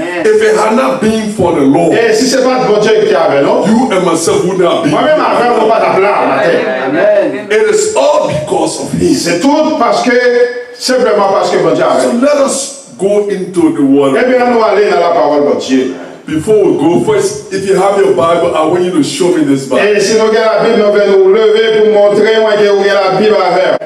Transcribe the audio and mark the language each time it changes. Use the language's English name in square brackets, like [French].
[English] If it had not been for the Lord, you and myself would not be. Amen. It is all because of Him. [French] C'est tout parce que simplement parce que bon Dieu. [English] So let us go into the Word. [French] Eh bien, nous allons dans la parole de Dieu. [English] Before we go, first, if you have your Bible, I want you to show me this Bible. [French] Et si nous avons la Bible, nous allons nous lever pour montrer que vous avez la Bible avec.